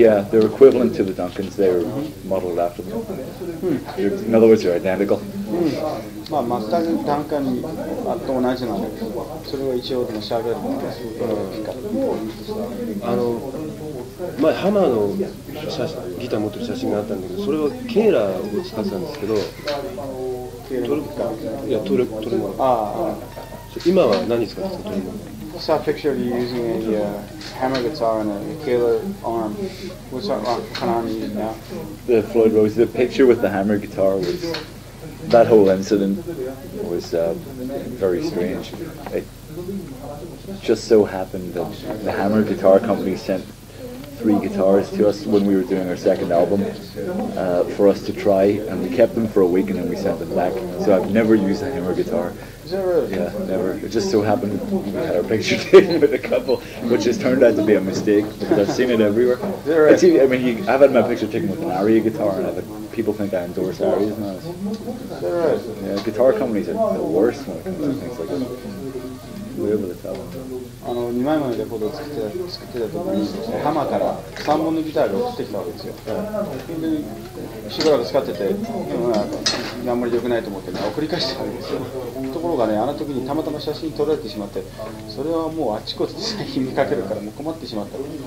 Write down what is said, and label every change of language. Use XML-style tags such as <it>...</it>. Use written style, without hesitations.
<en>They're equivalent to the Duncans. They're modeled after them. In other words, they're identical.</en> <ja>まあ全くダンカンにと同じなんだけど、それは一応でもシャーベルのピックアップ。前ハマーのギター持ってる写真があったんだけど、それはケーラーを使ってたんですけど。トレモロ。今は何使ってたトレモロ？</ja> <en>I saw a picture of you using a hammer guitar and a Kaler arm. Which one are you using now? The Floyd Rose. The picture with the hammer guitar was that whole incident was very strange. It just so happened that the Hammer Guitar Company sent 3 guitars to us when we were doing our second album for us to try, and we kept them for a week and then we sent them back. So I've never used a Hammer guitar. Is that really? Yeah, never. It just so happened we had our picture taken with a couple, which has turned out to be a mistake because I've seen it everywhere. Is that right? I've had my picture taken with an Aria guitar, and people think I endorse Arias now. Is that right? Yeah, guitar companies are the worst when it comes to things like that. Whatever the tell them.</en> <ja>2枚目のレコードを作ってた時にハマーから3本のギターが送ってきたわけですよ。でしばらく使ってて、あんまり良くないと思ってね、送り返したわけですよ。ところがね、あの時にたまたま写真撮られてしまって、それはもうあっちこっちで最近見かけるからもう困ってしまった。</ja>